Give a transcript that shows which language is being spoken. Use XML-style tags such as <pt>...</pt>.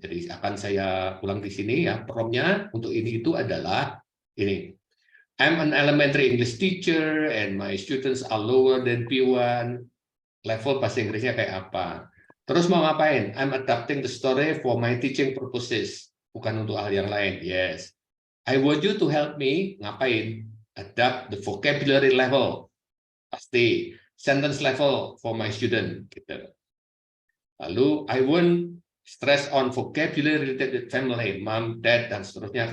<id>Jadi akan saya ulang di sini ya, prompt-nya untuk ini itu adalah ini.</id> <en>I'm an elementary English teacher and my students are lower than B1.</en> <id>Level bahasa Inggrisnya kayak apa? Terus mau ngapain?</id> <en>I'm adapting the story for my teaching purposes.</en> <id>Bukan untuk hal yang lain.</id> <en>Yes. I want you to help me.</en> <id>Ngapain?</id> <en>Adapt the vocabulary level.</en> <id>Pasti.</id> <en>Sentence level for my student.</en> <id>Gitu. Lalu,</id> <en>I want stress on vocabulary related family, mom, dad,</en> <id>dan seterusnya.</id>